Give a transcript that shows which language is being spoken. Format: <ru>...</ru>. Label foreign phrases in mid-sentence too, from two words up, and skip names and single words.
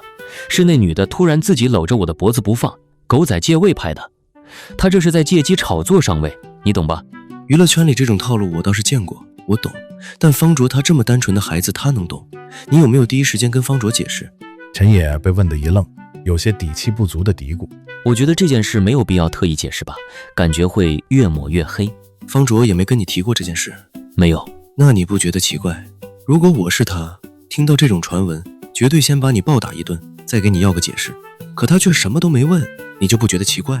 <zh>是那女的突然自己摟着我的脖子不放，狗仔借位拍的。她這是在借機炒作上位，你懂吧？娛樂圈裡這種套路我倒是見過，我懂。但方卓他這麼單純的孩子，他能懂？你有沒有第一時間跟方卓解釋？陳野被問得一愣，有些底氣不足的嘀咕。我覺得這件事沒有必要特意解釋吧，感覺會越抹越黑。方卓也沒跟你提過這件事？沒有。那你不覺得奇怪？如果我是他，聽到這種傳聞，絕對先把你暴打一頓，再給你要個解釋。可他卻什麼都沒問，你就不覺得奇怪？</zh>